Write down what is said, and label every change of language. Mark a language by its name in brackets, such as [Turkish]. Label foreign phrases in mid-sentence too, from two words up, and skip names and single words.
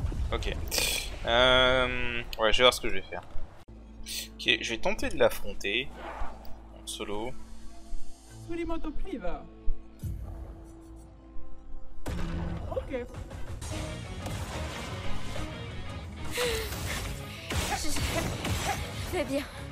[French] Ok. Ouais, je vais voir ce que je vais faire. Ok, je vais tenter de l'affronter. En solo. Surimoto Priva. Ok. Je vais bien.